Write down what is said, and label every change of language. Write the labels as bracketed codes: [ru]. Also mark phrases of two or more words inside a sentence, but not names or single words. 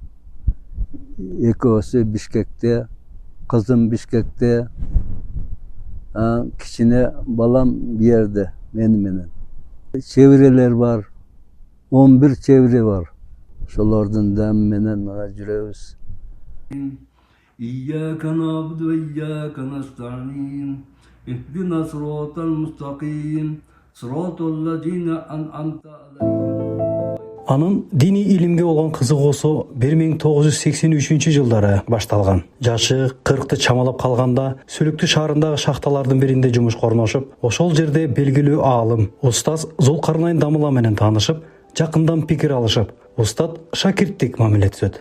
[ky] Экөөсү Бишкекте, кызым Бишкекте, кичине балам бу жерде мени менен. Чебирелер бар. 11 чебире бар. Ошолордун дами менен жүрөбүз. [ar] إياك نعبد وإياك نستعين اهدنا الصراط المستقيم صراط الذين أنعمت عليهم. [ky] Анын дини илимге болгон кызыгуусу 1983 жылдары башталган. Жашы 40-ты чамалап калганда Сүлүктү шаарындагы шахталардын биринде жумушка орношуп, ошол жерде белгилүү аалым устаз Зулкарнайн Дамыла менен таанышып, жакындан пикир алышып, устат шакирттик мамиле түзөт.